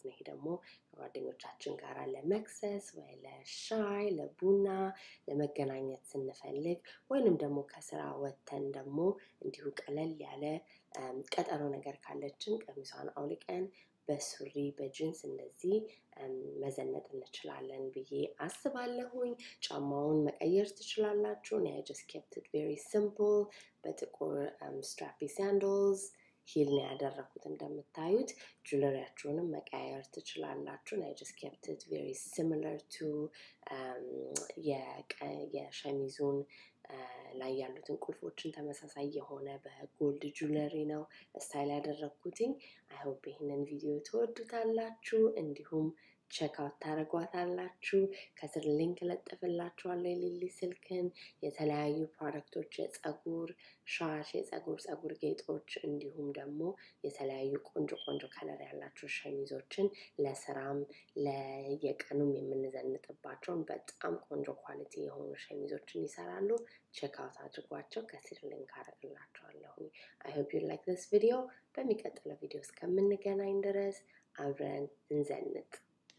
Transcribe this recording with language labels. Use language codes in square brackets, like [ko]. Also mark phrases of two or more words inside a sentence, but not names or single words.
[am] ነው። ይሄ ደግሞ ጓደኞቻችን ጋር ለመክሰስ ወይ ለሻይ ለቡና ለመገናኘት ስንፈልግ ወይንም ደግሞ ከስራ ወተን ደግሞ እንዲሁ ቀለል ያለ ቀጠሮ ነገር ካለችን ቀሚሷን አውልቀን በሱሪ በጂንስ እንደዚህ መዘነጥ እንችላለን ብዬ አስባለሁኝ። ጫማውን መቀየር ትችላላችሁ። [en] I just kept it very simple [am] በጥቁር [en] strappy sandals [am] ሂል ነው ያደረኩት። እንደምታዩት ጁለሪያችሁንም መቀየር ትችላላችሁ። [en] I just kept it very similar to [am] የሸሚዙን ላይ ያሉትን ቁልፎችን ተመሳሳይ የሆነ በጎልድ ጁለሪ ነው ስታይል ያደረኩትኝ። [en] I hope [am] ይሄንን ቪዲዮ ትወዱታላችሁ። እንዲሁም [en] check out [am] ታረጓታላችሁ። ከስር ሊንክ ለጥፍላችኋለሁ የሊሊ ስልክን የተለያዩ ፕሮዳክቶች የፀጉር ሻሽ የፀጉር ጌጦች እንዲሁም ደግሞ የተለያዩ ቆንጆ ከለር ያላቸው ሸሚዞችን ለስራም ለየቀኑም የምንዘንጥባቸውን በጣም ቆንጆ ኳሊቲ የሆኑ ሸሚዞችን ይሰራሉ። [en] check out [am] አድርጓቸው። ከስር ሊንክ አደርግላችኋለሁ። [en] I hope you like this video። [am] በሚቀጥለው ቪዲዮ እስከምንገናኝ ድረስ አብረን እንዘንጥ።